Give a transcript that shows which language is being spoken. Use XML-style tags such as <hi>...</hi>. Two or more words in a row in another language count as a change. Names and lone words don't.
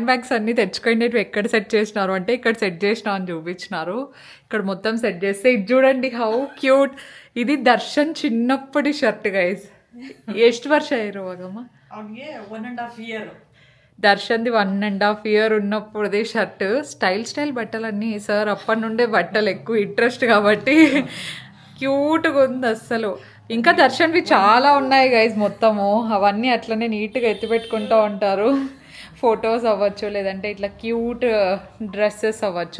<te>బ్యాగ్స్ అన్ని తెచ్చుకోండి ఎక్కడ సెట్ చేసినారు అంటే ఇక్కడ సెట్ చేసినా అని చూపించినారు. ఇక్కడ మొత్తం సెట్ చేస్తే ఇది చూడండి</te> <en>how cute.</en> <te>ఇది దర్శన్ చిన్నప్పటి</te> <en>shirt guys.</en> <kn>ಎಷ್ಟು ವರ್ಷ ಇರುವಾಗಮ್ಮ?</kn> <en>1.5 year.</en> <te>దర్శన్ది</te> <en>1.5 year</en> <te>ఉన్నప్పుడుది షర్ట్. స్టైల్ బట్టలన్నీ సార్ అప్పటి నుండే బట్టలు ఎక్కువ ఇంట్రెస్ట్ కాబట్టి క్యూట్గా ఉంది అస్సలు. ఇంకా దర్శన్వి చాలా ఉన్నాయి గైజ్ మొత్తము. అవన్నీ అట్లనే నీట్గా ఎత్తిపెట్టుకుంటూ ఉంటారు. ఫొటోస్ అవ్వచ్చు, లేదంటే ఇట్లా</te> <en>cute dresses</en> <te>అవ్వచ్చు.</te>